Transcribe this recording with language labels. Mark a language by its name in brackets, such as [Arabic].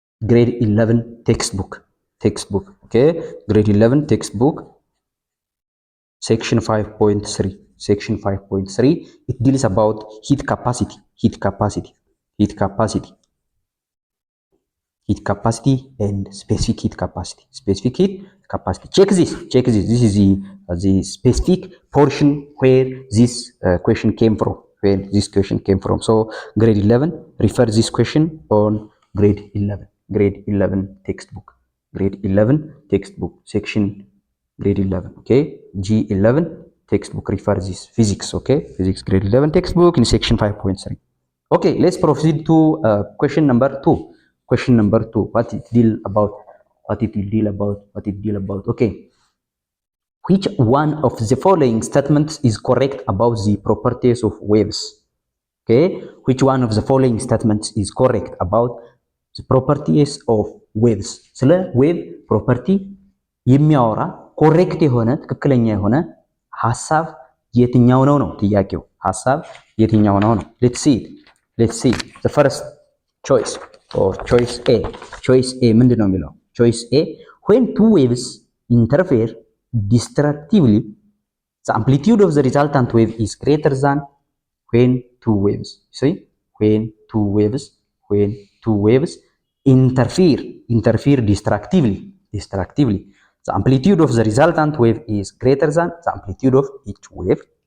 [English] ግሬድ 11 ቴክስትቡክ ኦኬ ግሬድ 11 ቴክስትቡክ ሴክሽን 5.3 section 5.3 it deals about heat capacity and specific heat capacity. Check this. This is the specific portion where this question came from. So grade 11, refer this question on grade 11 textbook. Grade 11 textbook, section grade 11, okay? G11 textbook, refer this. Physics, okay? Physics grade 11 textbook in section 5.3. Okay, let's proceed to question number 2. Question number 2, what it deal about? Okay, which one of the following statements is correct about the properties of waves? Okay, which one of the following statements is correct about the properties of waves? [Amharic] ስለ ዌቭ ፕሮፐርቲ የሚያወራ ኮሬክት የሆነ ትክክለኛ የሆነ ሐሳብ የትኛው ነው ነው ጥያቄው። ሐሳብ የትኛው ነው ነው? [English] let's see the first choice or choice A [Amharic] ምንድን ነው የሚለው? [English] choice A, when two waves interfere destructively the amplitude of the resultant wave is greater than when two waves interfere destructively the amplitude of the resultant wave is greater than the amplitude of each wave.